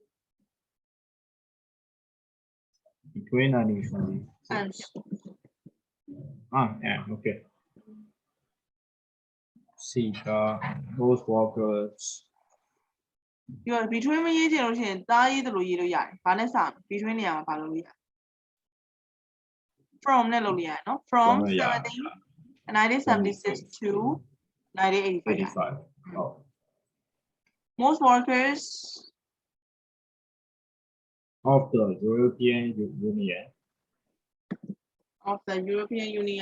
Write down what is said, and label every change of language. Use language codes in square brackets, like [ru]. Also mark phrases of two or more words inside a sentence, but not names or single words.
[en] between 1976 and yeah okay see those workers you are between [my] မရေးချင်လို့ရှိရင်တားရေးတယ်လို့ရေးလို့ရတယ်ဘာနဲ့စမလဲ between နေရာမှာဘာလို့ရေးရ from နဲ့လို့ရေးရနော် [en] from 1976 to 1985 oh. most workers of the European Union